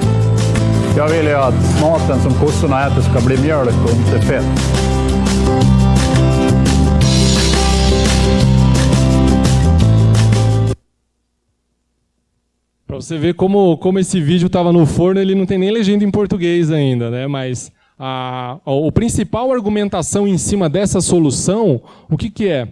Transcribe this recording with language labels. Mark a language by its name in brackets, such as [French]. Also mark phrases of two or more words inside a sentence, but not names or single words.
[Swedish] Jag vill ju att maten som kossorna äter ska bli mjölk och inte fett. [Portuguese] Para você ver como esse vídeo estava no forno, ele não tem nem legenda em português ainda, né? Mas a principal argumentação em cima dessa solução, o que é?